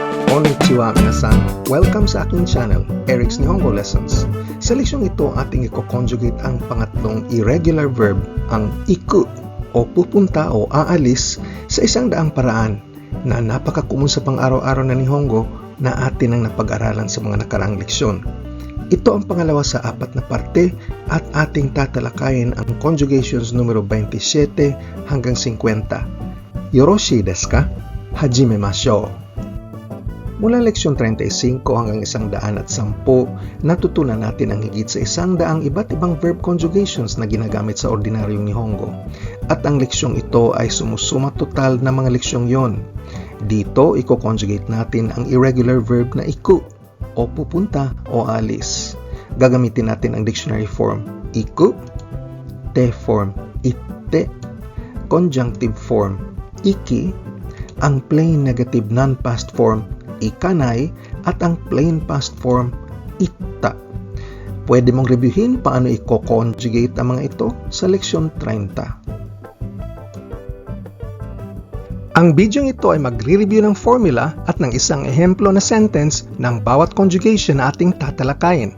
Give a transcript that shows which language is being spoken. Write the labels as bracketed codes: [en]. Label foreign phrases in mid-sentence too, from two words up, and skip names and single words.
[ja] こんにちは皆さん! [tl] Welcome sa aking channel, Eric's Nihongo Lessons. Sa leksyon ito, ating i-conjugate ang pangatlong [en] irregular verb, [tl] ang iku o pupunta o aalis sa isang daang paraan na napaka-common sa pang-araw-araw na Nihongo na atin ang napag-aralan sa mga nakaraang leksyon. Ito ang pangalawa sa apat na parte at ating tatalakayin ang conjugations numero 27 hanggang 50. [ja] よろしいですか？始めましょう! [tl] Mula leksyon 35 hanggang 110, natutunan natin ang higit sa 100 iba't ibang [en] verb conjugations [tl] na ginagamit sa ordinaryong Nihongo. At ang leksyong ito ay sumusuma total na mga leksyong yon. Dito, i-conjugate natin ang [en] irregular verb [tl] na iku o pupunta o alis. Gagamitin natin ang [en] dictionary form [tl] iku, [en] te form [tl] itte, [en] conjunctive form [tl] iki, ang [en] plain negative non-past form [tl] ikanay at ang [en] plain past form [tl] itta. Pwede mong reviewin paano i-conjugate ang mga ito sa leksyon 30. Ang video ito ay magre-review ng formula at ng isang ehemplo na sentence ng bawat conjugation na ating tatalakayin.